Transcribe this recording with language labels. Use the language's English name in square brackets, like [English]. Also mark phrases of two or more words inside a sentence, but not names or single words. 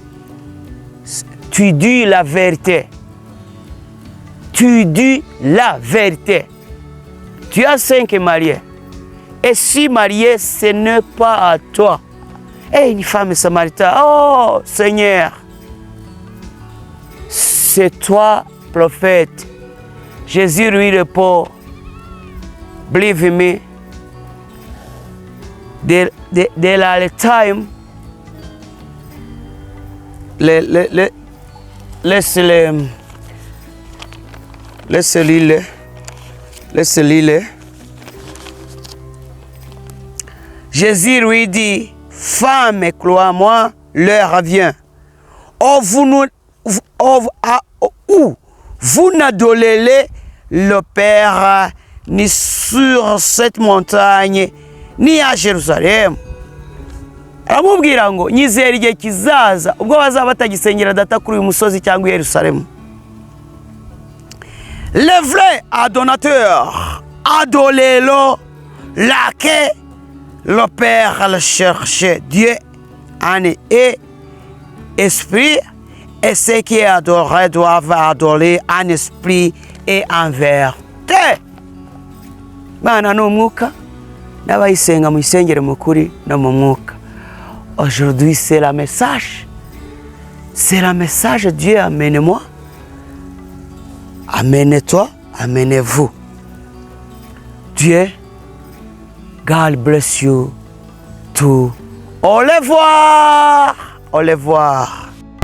[French] Tu dis la vérité. Tu as 5 mariés. Et si marié, ce n'est pas à toi. Et une femme samaritaine, oh Seigneur, c'est toi, prophète. Jésus lui répond, [English] believe me, there are time, [French] laisse-le. Jésus lui dit, femme, crois-moi, l'heure vient. Vous n'adorez le Père ni sur cette montagne, ni à Jérusalem. [Kinyarwanda] Aramubwira ngo nyizera igihe kizaza ubwo bazaba batagisengera data kuri uyu musozi cyangwa i Yerusalemu. [French] Le vrai adorateur, adorez-le, laquelle le Père le cherche. Dieu en est esprit, et ceux qui adorent doivent adorer en esprit et en vérité. [Kinyarwanda] Bana n'umwuka n'abayisenga mu isengero mu kuri no mu mwuka. [French] Aujourd'hui c'est la message. C'est la message. Dieu amène-moi. Amène-toi, amenez-vous. Dieu, [English] God bless you too. [French] Au revoir. Au revoir.